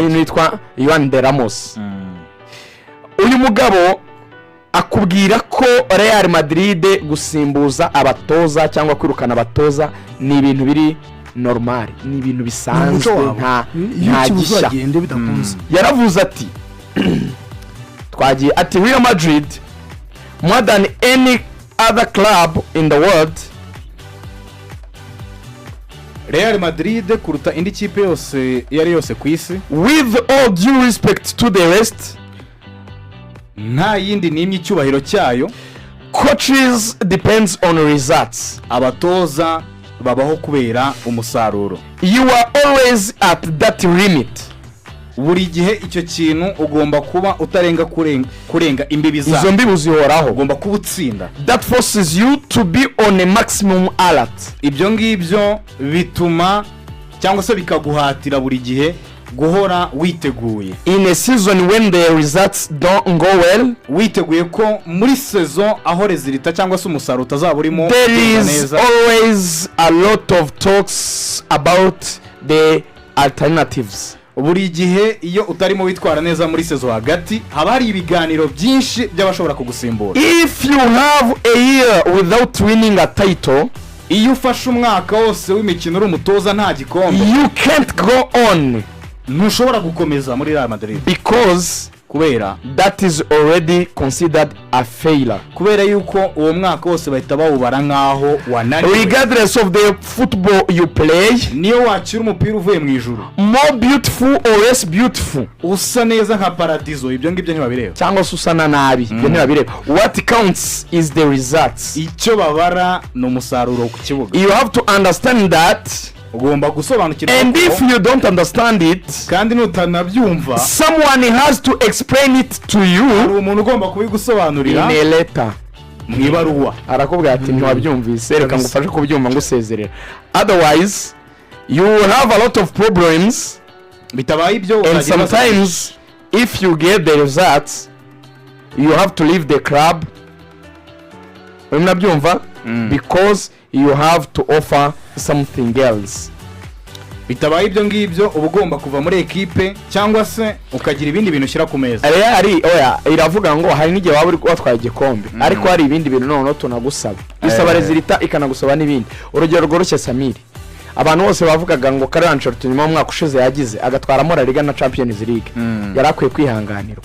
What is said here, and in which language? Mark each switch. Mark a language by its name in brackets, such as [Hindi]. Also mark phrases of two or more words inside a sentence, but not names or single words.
[Kinyarwanda] n'itwa Juan de Ramos uyu mugabo akubwira ko Real Madrid gusimbuza abatoza cyangwa kwirukana abatoza ni ibintu biri normal ni ibintu bisanzwe nta gisha yaravuze ati twagiye ati Real Madrid [English] more than any other club in the world [Kinyarwanda] Real Madrid kuruta indi kipe yose yari yose ku isi [English] with all due respect to the rest [Kinyarwanda] nta yindi nimye icyubahiro cyayo [English] coaches depends on results [Kinyarwanda] abatoza babaho kubera umusaruro [English] you are always at that limit [Kinyarwanda] buri gihe icyo kintu ugomba kuba utarenga kurenga imbibi za izo mbibi zihoraho ugomba kubutsinda [English] that forces you to be on a maximum alert [Kinyarwanda] ibyo ngibyo bituma cyangwa se bikaguhatira buri gihe guhora witeguye [English] in a season when the results don't go well [Kinyarwanda] witeguye ko muri saison aho resulta cyangwa se umusaruro utazaba urimo [English] there is always a lot of talks about the alternatives [Kinyarwanda] buri gihe iyo utarimo witwara neza muri saison hagati haba hari ibiganiro byinshi by'abashobora kugusimbura [English] if you have a year without winning a title [Kinyarwanda] iyo ufashe umwaka wose w'imikino uri umutoza nta gikombe [English] you can't go on [Kinyarwanda] ntushobora gukomeza muri Real Madrid [English] because [Kinyarwanda] kubera [English] that is already considered a failure [Kinyarwanda] kubera yuko uwo mwaka wose bahita bawubara nkaho wananiwe [English] regardless of the football you play [Kinyarwanda] niyo wakira umupira uvuye mu ijuru [English] more beautiful or less beautiful [Kinyarwanda] usa neza nka paradizo ibyo ngibyo ntibabireba cyangwa se usana nabi ibyo ntibabireba [English] what counts is the results [Kinyarwanda] icyo babara ni umusaruro ku kibuga [English] you have to understand that [Kinyarwanda] ugomba gusobanukirwa [English] and if you don't understand it [Kinyarwanda] kandi nutanabyumva [English] someone has to explain it to you [Kinyarwanda] hari umuntu ugomba kubigusobanurira [English] in a letter [Kinyarwanda] mu ibaruwa arakubwira ati ntiwabyumvise reka ngufashe kubyumva ngusezerera [English] otherwise you will have a lot of problems [Kinyarwanda] bitabaye ibyo [English] and sometimes if you get the results you have to leave the club unabyumva because you have to offer something else. [Kinyarwanda] bitabaye ibyo ngibyo uba ugomba kuva muri ekipe cyangwa se ukagira ibindi bintu ushyira ku meza. Oya iravuga ngo hari n'igihe waba uri watwaye igikombe ariko hari ibindi bintu noneho tunagusaba bisaba rezilita ikanagusaba n'ibindi. Urugero rworoshye Samiri, abantu bose bavugaga ngo Carlo Ancelotti nyuma y'umwaka ushize yagize agatwaramo La Liga na Champions League yari akwiye kwihanganirwa.